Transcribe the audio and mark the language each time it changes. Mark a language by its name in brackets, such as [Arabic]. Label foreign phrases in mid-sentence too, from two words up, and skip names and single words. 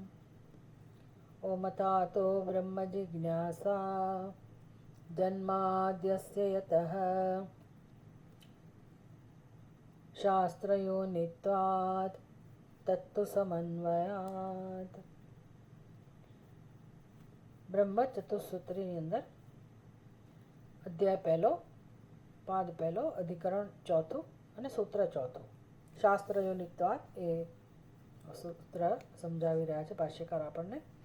[Sanskrit] ॐ अथातो ब्रह्मजिज्ञासा जन्माद्यस्य यतः शास्त्रयोनित्वात् तत्तु समन्वयात्। [Gujarati] બ્રહ્મ ચતુસૂત્રીની અંદર અધ્યાય પહેલો, પાદ પહેલો, અધિકરણ ચોથું અને સૂત્ર ચોથું શાસ્ત્રયોનિત્વાદ એ સૂત્ર સમજાવી રહ્યા છે ભાષ્યકાર આપણને.